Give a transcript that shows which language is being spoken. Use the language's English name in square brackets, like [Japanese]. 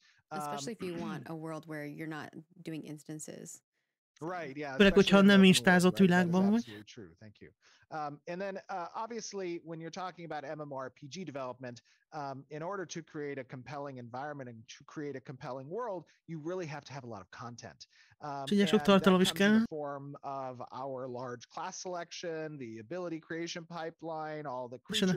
[English] Especially if you want a world where you're not doing instances. Right, yeah. [Hungarian] Főleg, hogyha nem instázott világban vagy. [English] And then obviously when you're talking about MMORPG development, in order to create a compelling environment and to create a compelling world, you really have to have a lot of content. [Hungarian] Ugye sok tartalom is kell. [English] In the form of our large class selection, the ability creation pipeline, all the creatures